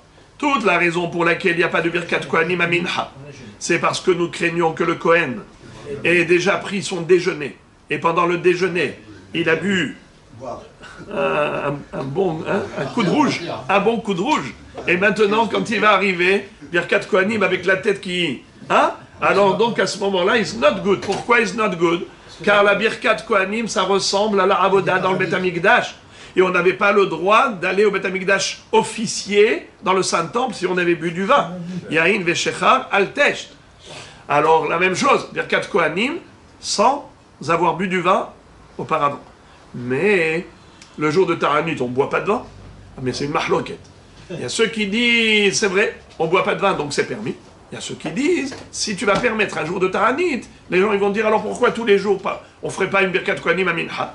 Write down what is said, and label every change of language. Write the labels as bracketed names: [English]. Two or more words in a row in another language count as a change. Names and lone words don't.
[French] Toute la raison pour laquelle il n'y a pas de [Hebrew] ברכת כהנים [French] à Minha, c'est parce que nous craignons que le Kohen ait déjà pris son déjeuner. Et pendant le déjeuner, il a bu un coup de rouge, un bon coup de rouge. Et maintenant, quand il va arriver, [Hebrew] ברכת כהנים [French] avec la tête qui... Hein? Alors donc à ce moment-là, [English] it's not good. Pourquoi it's not good? [French] Car la Birkat Kohanim, ça ressemble à la Avoda dans le [Hebrew] בית המקדש. [French] Et on n'avait pas le droit d'aller au [Hebrew] בית המקדש [French] officier dans le Saint-Temple si on avait bu du vin. [Hebrew] יין ושכר אל תשת. [French] Alors la même chose, [Hebrew] ברכת כהנים, [French] sans avoir bu du vin auparavant. Mais le jour de Ta'anit, on ne boit pas de vin. Mais c'est une mahloket. Il y a ceux qui disent, c'est vrai, on ne boit pas de vin, donc c'est permis. Il y a ceux qui disent, si tu vas permettre un jour de Ta'anit, les gens ils vont dire, alors pourquoi tous les jours on ne ferait pas une [Hebrew] ברכת כהנים [French] à Minha?